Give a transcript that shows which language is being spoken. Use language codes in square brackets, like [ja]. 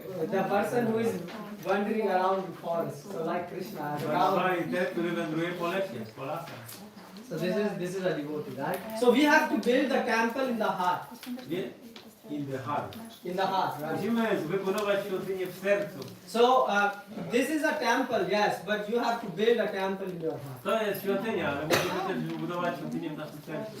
[en] The person who is wandering around the forest, so like Krishna. as Ram. [pl] Banwari, ten, który wędruje po lesie, po lasach. [en] So this is a devotee, right? So we have to build the temple in the heart. In the heart. In the heart, right? [pl] Musimy wybudować świątynię w sercu. [en] So this is a temple, yes, but you have to build a temple in your heart. [pl] To jest świątynia, ale musimy też wybudować świątynię w naszym sercu.